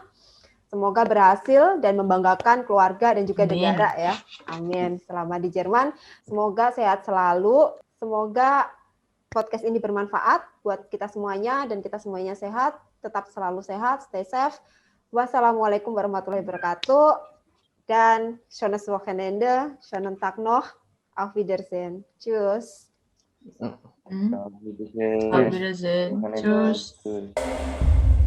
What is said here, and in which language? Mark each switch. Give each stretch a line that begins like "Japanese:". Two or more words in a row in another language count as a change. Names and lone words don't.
Indonesian: Semoga berhasil dan membanggakan keluarga dan juga negara ya. Amin. Selama di Jerman, semoga sehat selalu. Semoga podcast ini bermanfaat buat kita semuanya dan kita semuanya sehat. Tetap selalu sehat,
English: stay safe.
Arabic: Wassalamualaikum warahmatullahi wabarakatuh.
German: Dan schönes Wochenende, schönen Tag noch, auf Wiedersehen. Tschüss. Auf Wiedersehen. Auf Wiedersehen. Tschüss.